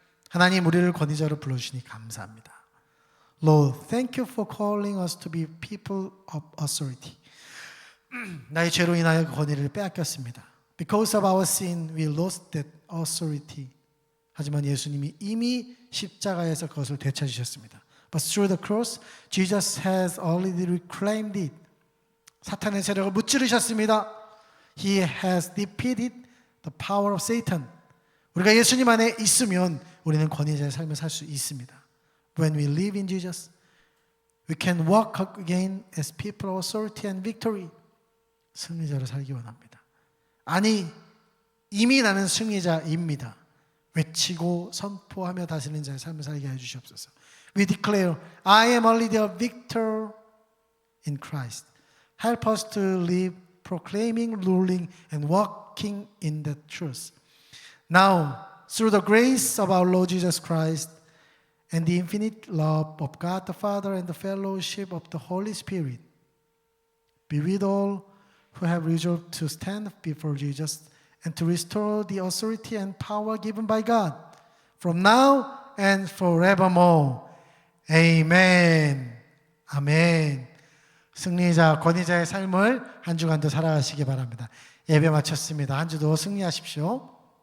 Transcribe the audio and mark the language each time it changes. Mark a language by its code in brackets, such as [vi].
[ko] 하나님, 우리를 권위자로 불러주시니 감사합니다. [en] Lord, thank you for calling us to be people of authority. [ko] 나의 죄로 인하여 그 권위를 빼앗겼습니다. [en] Because of our sin, we lost that authority. [ko] 하지만 예수님이 이미 십자가에서 그것을 되찾으셨습니다. [en] But through the cross, Jesus has already reclaimed it. [ko] 사탄의 세력을 무찌르셨습니다. [en] He has defeated the power of Satan. [ko] 우리가 예수님 안에 있으면 우리는 권위자의 삶을 살 수 있습니다. [en] When we live in Jesus, we can walk again as people of authority and victory. [ko] 승리자로 살기 원합니다. 아니, 이미 나는 승리자입니다. 외치고 선포하며 다스리는 자의 삶을 살게 해주시옵소서. [en] We declare, I am already a victor in Christ. Help us to live proclaiming, ruling, and walking in the truth. Now, through the grace of our Lord Jesus Christ and the infinite love of God the Father and the fellowship of the Holy Spirit, be with all who have resolved to stand before Jesus and to restore the authority and power given by God from now and forevermore. Amen. 아멘. [ko] 승리자, 권위자의 삶을 한 주간도 살아가시기 바랍니다. 예배 마쳤습니다. 한 주도 승리하십시오.